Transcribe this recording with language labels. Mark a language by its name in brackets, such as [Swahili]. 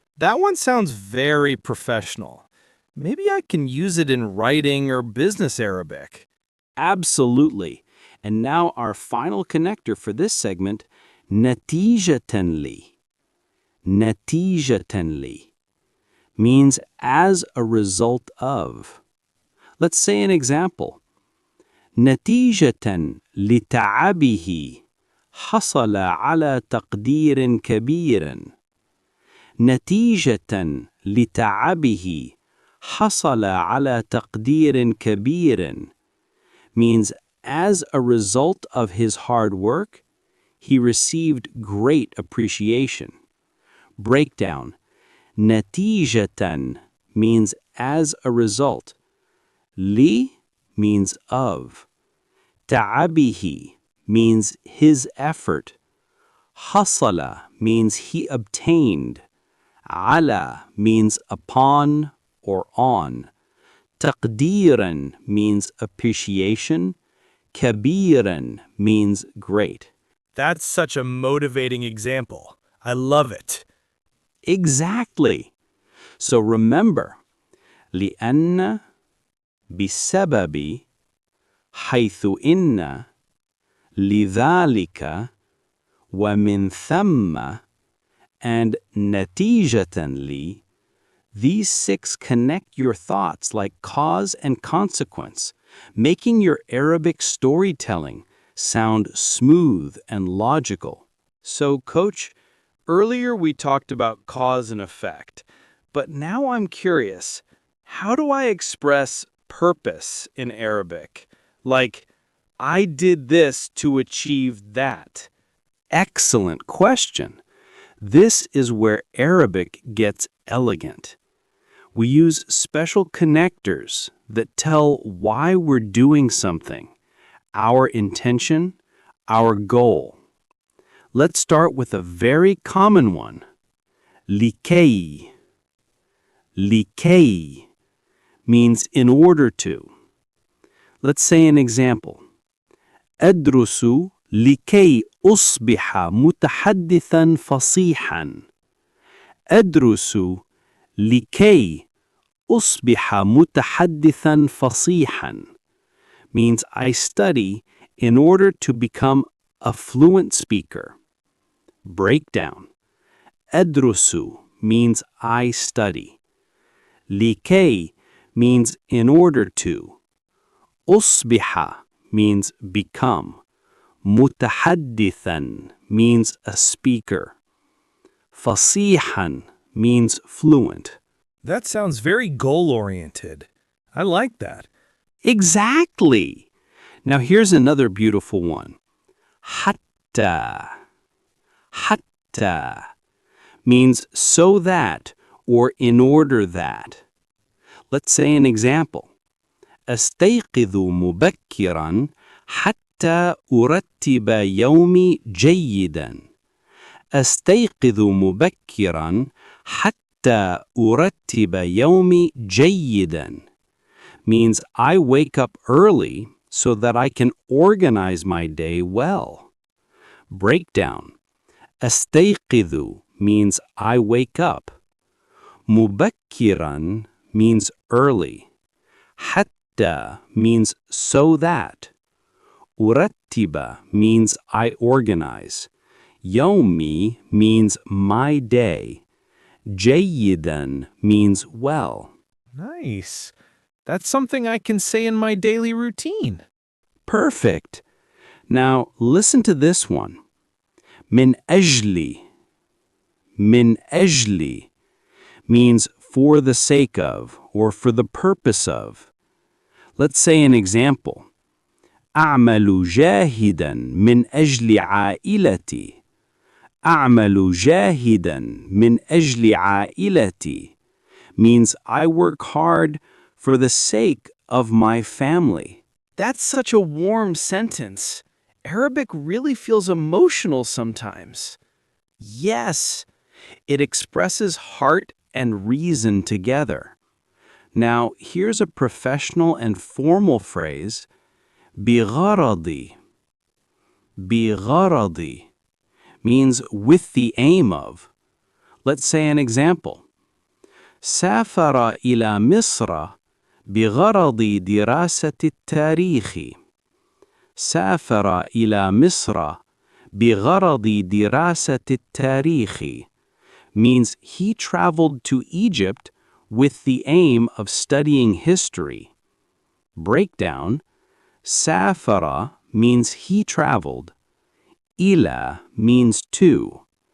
[English] That one sounds very professional. Maybe I can use it in writing or business Arabic. Absolutely. And now our final connector for this segment, نتيجةً لي. نتيجةً لي means as a result of. Let's say an example. [Arabic] نتيجةً لتعبه حصل على تقدير كبير. نتيجةً لتعبه حصل على تقدير كبير [English] means as a result of his hard work, he received great appreciation. Breakdown. نتيجةً means as a result. لي means of. تعبه means his effort. حصل means he obtained. على means upon or on. تقديراً means appreciation. كبيراً means great. That's such a motivating example. I love it. Exactly. So remember, [Arabic] لأن بسبب حيث إن لذلك ومن ثم and نتيجة لي, [English] These 6 connect your thoughts like cause and consequence, making your Arabic storytelling sound smooth and logical. So, Coach, earlier we talked about cause and effect, but now I'm curious, how do I express purpose in Arabic? Like, I did this to achieve that. Excellent question. This is where Arabic gets elegant. We use special connectors that tell why we're doing something, our intention, our goal. Let's start with a very common one. [Arabic] لكي. [English] لكي means in order to. Let's say an example. [Arabic] أدرس لكي أصبح متحدثاً فصيحاً. أدرس لكي أصبح متحدثاً فصيحاً [English] means I study in order to become a fluent speaker. Breakdown. أدرس means I study. لكي means in order to. أصبح means become. متحدثاً means a speaker. فصيحاً means fluent. That sounds very goal-oriented. I like that. Exactly. Now here's another beautiful one. [Arabic] حتى. [English] حتى means so that or in order that. Let's say an example. [Arabic] أستيقظ مبكراً حتى أرتب يومي جيداً. أستيقظ مبكراً حتى أرتب يومي جيداً [English] means I wake up early so that I can organize my day well. Breakdown. أستيقظ means I wake up. مبكراً means early. حتى means so that. أرتب means I organize. يومي means my day. جيداً means well. Nice. That's something I can say in my daily routine. Perfect. Now listen to this one. [Arabic] من أجلي. [English] من أجلي means for the sake of or for the purpose of. Let's say an example. [Arabic] أعمل جاهداً من أجل عائلتي. أعمل جاهداً من أجل عائلتي [English] means I work hard for the sake of my family. That's such a warm sentence. Arabic really feels emotional sometimes. Yes, it expresses heart and reason together. Now, here's a professional and formal phrase. [Arabic] بغرضي. [English] بغرضي means with the aim of. Let's say an example. [Arabic] سافر إلى مصر بغرض دراسة التاريخ. سافر إلى مصر بغرض دراسة التاريخ [English] means he traveled to Egypt with the aim of studying history. Breakdown. سافر means he traveled. إلى means to.